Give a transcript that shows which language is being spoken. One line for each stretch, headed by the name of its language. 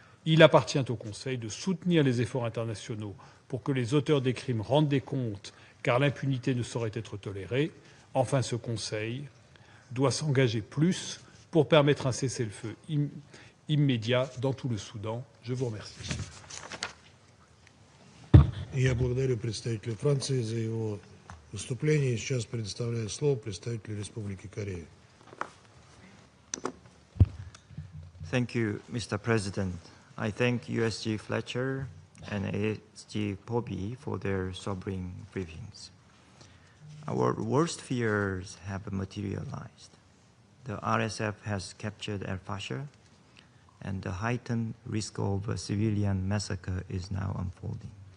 French: Il appartient au Conseil de soutenir les efforts internationaux pour que les auteurs des crimes rendent des comptes, car l'impunité ne saurait être tolérée. Enfin, ce Conseil doit s'engager plus pour permettre un cessez-le-feu immédiat dans tout le Soudan. Je vous remercie.
Russian: Я благодарю представителя Франции за его выступление. Сейчас предоставляю слово представителю Республики Корея.
English: Thank you, Mr. President. I thank USG Fletcher and ASG Poby for their sobering briefings. Our worst fears have materialized. The RSF has captured al-Fashir, and the heightened risk of a civilian massacre is now unfolding.